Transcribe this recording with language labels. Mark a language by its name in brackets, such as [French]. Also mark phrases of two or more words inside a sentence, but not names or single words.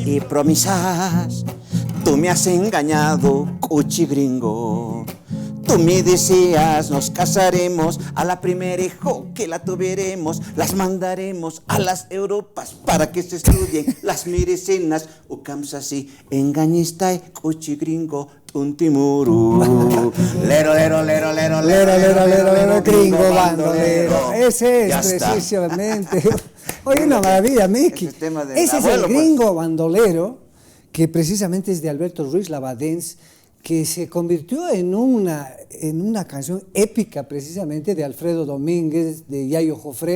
[Spanish] y promesas, tú me has engañado, cuchigringo. Tú me decías, nos casaremos, a la primera hijo que la tuviéremos, las mandaremos a las Europas para que se estudien las medicinas. Ucamsasi, engañista, cuchigringo, tuntimuru. Lero, lero, lero, lero, lero, gringo, bandolero. Ese es precisamente. Oye, una maravilla, Miki. Ese es el gringo bandolero, que precisamente es de Alberto Ruiz Labadens, que se convirtió en una canción épica precisamente de Alfredo Domínguez, de Yayo Jofré.